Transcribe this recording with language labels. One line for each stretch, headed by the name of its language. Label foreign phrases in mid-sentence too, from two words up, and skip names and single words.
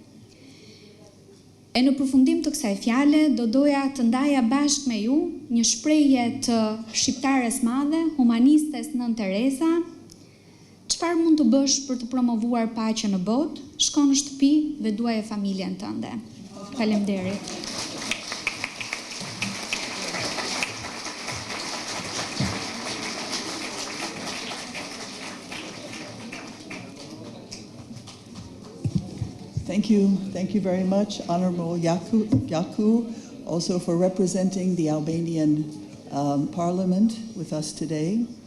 Albanian: E në përfundim të kësaj fjale, do doja të ndaja bashkë me ju një shprehje të shqiptares madhe, humanistes Nën Tereza. Çfarë mund të bësh për të promovuar paqen në botë? Shko në shtëpi dhe duaje familjen tënde. Faleminderit.
English: Thank you very much, Honorable Yaku, also for representing the Albanian Parliament with us today.